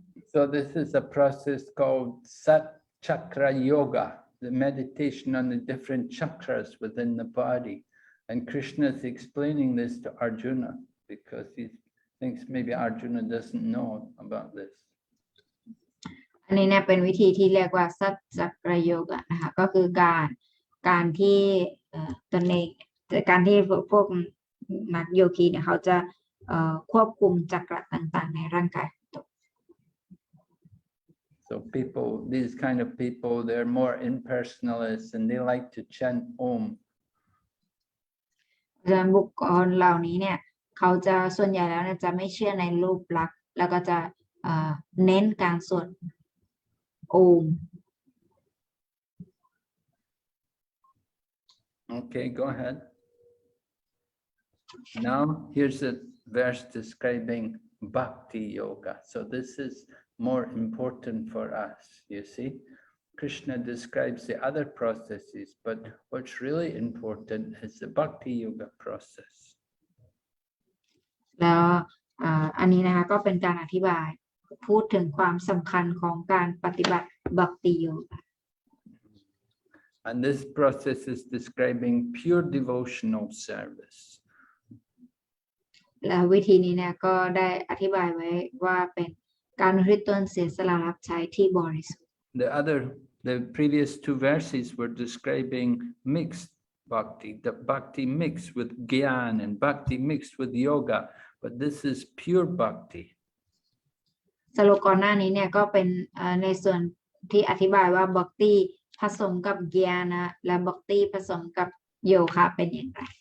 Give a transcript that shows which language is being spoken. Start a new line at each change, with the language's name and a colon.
English: So this is a process called Sat Chakra Yoga, the meditation on the different chakras within the body. And Krishna is explaining this to Arjuna because he thinks maybe Arjuna doesn't know about this.
Thai: อันนี้เนี่ยเป็นวิธีที่เรียกว่าสัจจประโยกะนะคะก็คือการที่ตนเองการที่พวกนักโยคีเนี่ยเขาจะควบคุมจักระต่างๆในร่างกาย
English: So people, these kind of people, they're more impersonalists and they like to chant Om.
Thai: ดังนั้นบุคคลเหล่านี้เนี่ยเขาจะส่วนใหญ่แล้วเนี่ยจะไม่เชื่อในรูปลักษณ์แล้วก็จะเน้นการสวดโอม
English: Okay, go ahead. Now here's a verse describing Bhakti Yoga. So this is more important for us, you see. Krishna describes the other processes, but what's really important is the Bhakti Yoga process.
Thai: แล้วอันนี้นะคะก็เป็นการอธิบายพูดถึงความสำคัญของการปฏิบัติบัพติโยคะ
English: And this process is describing pure devotional service.
Thai: และวิธีนี้เนี่ยก็ได้อธิบายไว้ว่าเป็นการอุทิศตนเสียสละรับใช้ที่บริสุทธิ์
English: The previous two verses were describing mixed bhakti, the bhakti mixed with gyan and bhakti mixed with yoga, but this is pure bhakti.
Thai: สโลกก่อนหน้านี้เนี่ยก็เป็นในส่วนที่อธิบายว่าบัพติผสมกับญาณและบัพติผสมกับโยคะเป็นอย่างไร